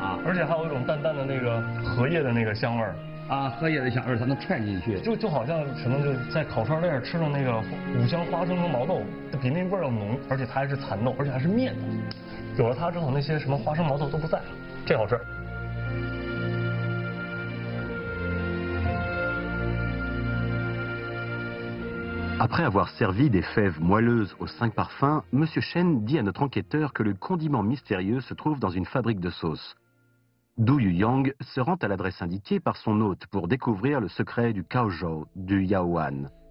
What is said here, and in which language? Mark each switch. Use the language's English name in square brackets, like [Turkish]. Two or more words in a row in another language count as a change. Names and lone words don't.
[Chinese] 而且还有一种淡淡的那个荷叶的那个香味儿啊，荷叶的香味儿它能串进去，就好像什么，就是在烤串店吃的那个五香花生和毛豆，比那味儿要浓，而且它还是蚕豆，而且还是面的。有了它之后，那些什么花生毛豆都不在了，这好吃。 [French] Après avoir servi des fèves moelleuses aux 5 parfums, M. Chen dit à notre enquêteur que le condiment mystérieux se trouve dans une fabrique de sauces. Du Yuyang se rend à l'adresse indiquée par son hôte pour découvrir le secret du Kaozhou du Yaowan.